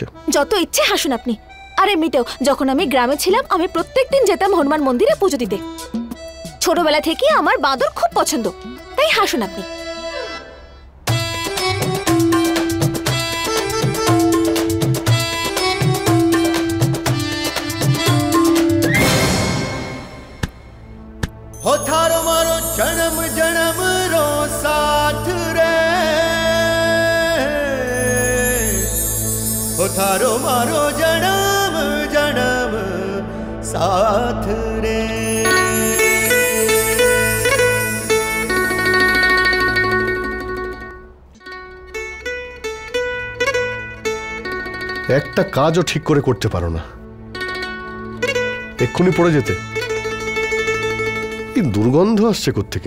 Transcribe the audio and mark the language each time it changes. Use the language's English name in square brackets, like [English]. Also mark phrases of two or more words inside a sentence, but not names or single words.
[Bangla] যত ইচ্ছে হাসুন আপনি। আর এমনিতেও যখন আমি গ্রামে ছিলাম আমি প্রত্যেকদিন যেতাম হনুমান মন্দিরে পুজো দিতে। ছোটবেলা থেকে আমার বাঁদর খুব পছন্দ, তাই হাসুন আপনি। [Rajasthani] हो थारो मारो जन्म जन्म रो साथ रे, हो थारो मारो जन्म जन्म साथ रे। [Bangla] একটা কাজও ঠিক করে করতে পারো না, এক্ষুনি পড়ে যেতে। কি দুর্গন্ধ আসছে কোত্থেকে?